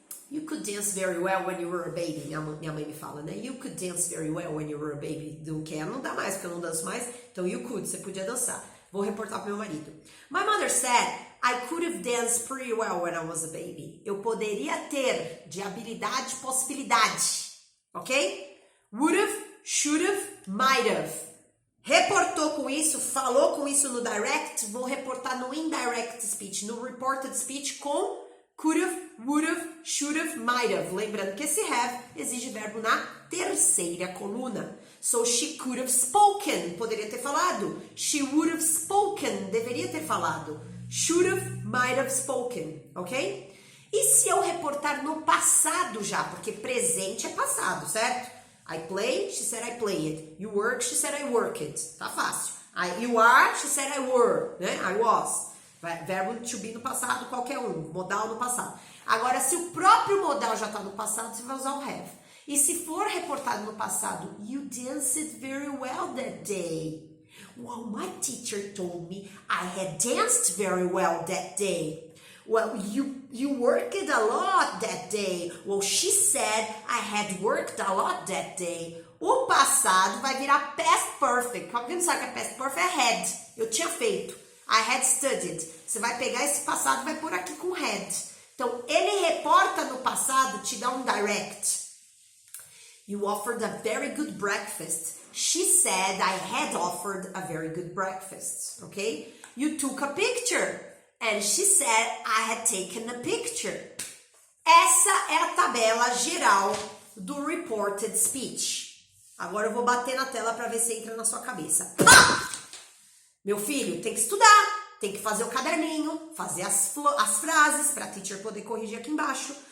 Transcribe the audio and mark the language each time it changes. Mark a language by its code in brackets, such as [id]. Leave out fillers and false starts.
[en] You could dance very well when you were a baby. [pt] Minha mãe me fala, né? [en] You could dance very well when you were a baby. [pt] Não quer, não dá mais, porque eu não danço mais. Então, [en] you could, [pt] você podia dançar. Vou reportar pro meu marido. [en] My mother said, I could have danced pretty well when I was a baby. [pt] Eu poderia ter, de habilidade, possibilidade. Ok? [en] Would have, should have, might have. [pt] Reportou com isso, falou com isso no direct, vou reportar no indirect speech, no reported speech com [en] could have, would have, should have, might have. [pt] Lembrando que esse have exige verbo na terceira coluna. [en] So she could have spoken, [pt] poderia ter falado. [en] She would have spoken, [pt] deveria ter falado. [en] Should have, might have spoken, ok? [pt] E se eu reportar no passado já, porque presente é passado, certo? [en] I play, she said I played. You work, she said I worked. [pt] Tá fácil. [en] You are, she said I were, né? I was. [pt] Verbo to be no passado, qualquer um. Modal no passado. Agora, se o próprio modal já tá no passado, você vai usar o have. E se for reportado no passado, [en] you danced very well that day. Well, my teacher told me I had danced very well that day. Well, you worked a lot that day. Well, she said I had worked a lot that day. [pt] O passado vai virar past perfect. Alguém não sabe que é past perfect? É had. Eu tinha feito. [en] I had studied. [pt] Você vai pegar esse passado e vai pôr aqui com had. Então, ele reporta no passado, te dá um direct. [en] You offered a very good breakfast. She said I had offered a very good breakfast. Okay? You took a picture. And she said I had taken a picture. [pt] Essa é a tabela geral do reported speech. Agora eu vou bater na tela para ver se entra na sua cabeça. Pá! Meu filho, tem que estudar. Tem que fazer o caderninho, fazer as frases para a teacher poder corrigir aqui embaixo.